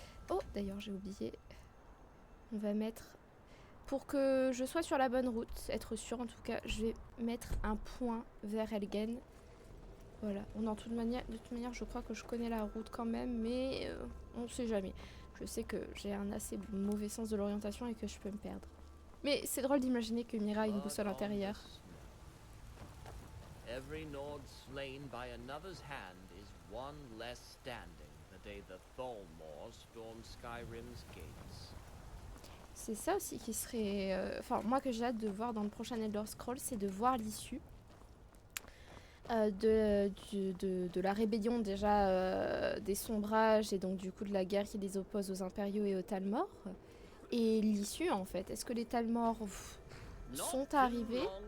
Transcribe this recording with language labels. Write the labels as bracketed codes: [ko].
[fr] Oh, d'ailleurs, j'ai oublié. On va mettre, pour que je sois sur la bonne route, être sûr en tout cas, je vais mettre un point vers Elgen. Voilà. De toute manière, je crois que je connais la route quand même, mais on sait jamais. Je sais que j'ai un assez mauvais sens de l'orientation et que je peux me perdre. Mais c'est drôle d'imaginer que Mira a une boussole intérieure. [en] Every Nord slain by another's hand is one less standing the day the Thalmor stormed Skyrim's gates. [fr] C'est ça aussi qui serait... Enfin, moi que j'ai hâte de voir dans le prochain Elder Scrolls, c'est de voir l'issue de la rébellion déjà, des sombrages et donc du coup de la guerre qui les oppose aux impériaux et aux Thalmor. Et l'issue en fait, est-ce que les Thalmor sont arrivés?